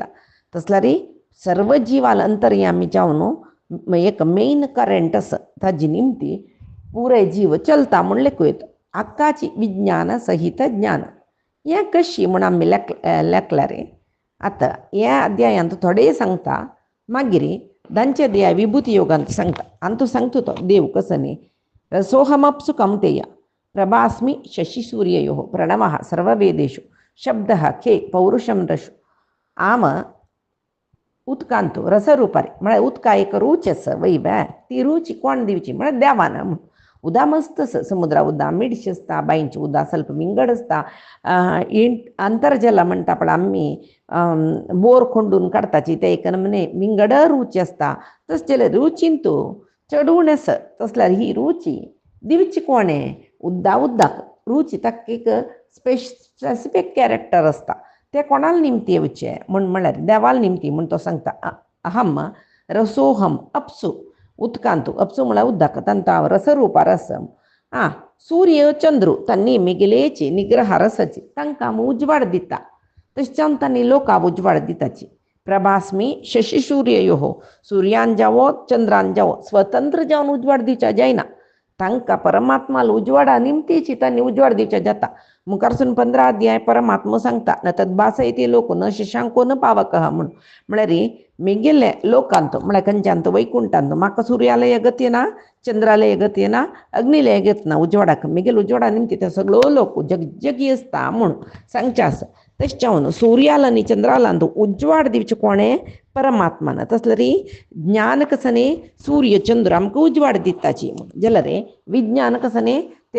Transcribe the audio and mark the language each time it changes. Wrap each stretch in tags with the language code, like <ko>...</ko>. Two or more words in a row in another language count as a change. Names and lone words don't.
<kok>तसल्यार सर्व जिवाल अंतर्यामी जावन एक मेन करंट आसा ताजी निमती पुरे जीव चलता म्हूण लेखूं येता. आक्काची विज्ञान सहित ज्ञान हें कशी म्हूण आमी लेखला रे. आतां ह्या अध्यायांत थोडे सांगता मागीर दांचे देया विभूती योगांत सांगता. आनी तूं सांगता तो देव कसो न्ही</kok> <sa>रसोहमप्सु कौन्तेय प्रभास्मि शशिसूर्ययोः प्रणवः सर्ववेदेषु शब्दः खे पौरुषं रशु.</sa> <kok>आम उदकांत रसरुपारी म्हळ्यार उदका एक रूच आसा वय बे ती रूच कोण दिवची म्हळ्यार देवान. उदा मस्त समुद्रा उदा मिडशी असता बाईंची उदा ಸ್ವಲ್ಪ विंगड असता अंतर्जला म्हणटा पण आम्ही बोर खोंडून काडताची ते एक नमने विंगड रुची असता तसले रुचींतू चढून आस तसल्यार ही रुची दिवची कोणे उद्दा उद्दाक रुची ताका एक</kok> <en>specific character</en> <kok>असता ते कोणाला निमती येवचे म्हळ्यार देवाला निमती म्हण तो सांगता</kok> <sa>अहम रसोहम अपसु</sa> <kok>उदकांतू अपसु म्हळ्यार उदक तांता रसरूपा रसम सूर्य चंद्रू तांणी मिगिलेची निग्रह रसाची तांकां उजवाड दिता तशें तांणी लोकांक उजवाड दिताची</kok> <sa>प्रभास्मी शशी सूर्ययो</sa> <kok>सूर्यान जावो चंद्रान जावो स्वतंत्र जावन उजवाड दिवच्या जायना तांकां परमात्माला उजवाडा निमतीची तांणी उजवाड दिवच्या जाता मुखारसून 15 अध्याय परमात्मा सांगता</kok> <sa>न तद्भासयते लोक न शशांको न पावकः</sa> <kok>म्हळ्यार मिगिल्ले लोकांत म्हळ्यार खंयच्यांत वैकुंठांत म्हाका सूर्यालय गत येना चंद्रालय गत येना अग्निलय गत ना उजवाडाक मिगेल उजवाडा निमती ते सगळो लोक जगजगी असता म्हूण सांगचे आसा तशें जावन सूर्याला आनी चंद्राला उजवाड दिवचे कोणे परमात्मान तसल्यार ज्ञान कसने सूर्य चंद्र आमकां उजवाड दिताची जाल्यार विज्ञान कसने ते</kok>